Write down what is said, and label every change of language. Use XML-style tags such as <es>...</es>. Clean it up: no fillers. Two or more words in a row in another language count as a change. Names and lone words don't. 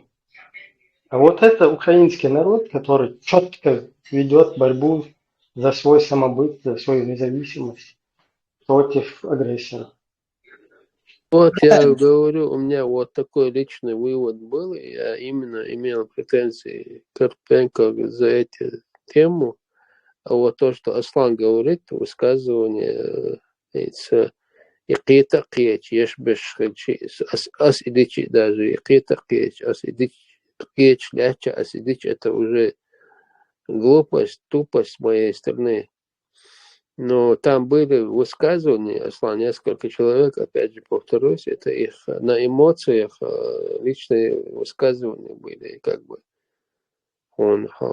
<ru>А вот это украинский народ, который четко ведет борьбу за свой самобыт, за свою независимость против агрессора. Вот я говорю, у меня вот такой личный вывод был, я именно имел претензии к Карпенко за эту тему, а вот то, что Аслан говорит, высказывание</ru> <ce>«Икита кеч, ешбеш хельчи, ас идичи даже, икита кеч, ас идичи, кеч ляча, ас идичи»</ce> <ru>это уже глупость, тупость с моей стороны. Но там были высказывания, Аслан, несколько человек, опять же повторюсь, это их на эмоциях личные высказывания были, как бы он</ru>